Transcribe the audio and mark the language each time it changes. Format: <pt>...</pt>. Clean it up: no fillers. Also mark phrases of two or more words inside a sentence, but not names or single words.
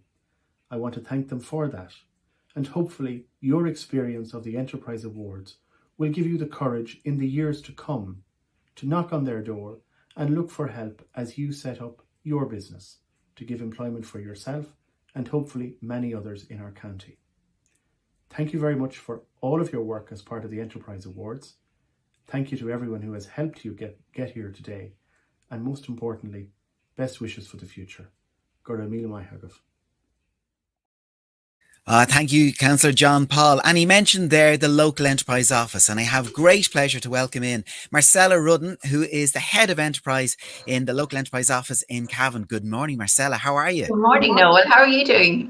<en>I want to thank them for that, and hopefully your experience of the Enterprise Awards will give you the courage in the years to come to knock on their door and look for help as you set up your business to give employment for yourself and hopefully many others in our county. Thank you very much for all of your work as part of the Enterprise Awards. Thank you to everyone who has helped you get here today. And most importantly, best wishes for the future.</en> <ga>Gura míle maith agah.</ga> <en>Thank you, Councillor John Paul. And he mentioned there the local enterprise office, and I have great pleasure to welcome in Marcella Rudden, who is the head of enterprise in the local enterprise office in Cavan. Good morning, Marcella. How are you? Good morning, Noel. How are you doing?</en>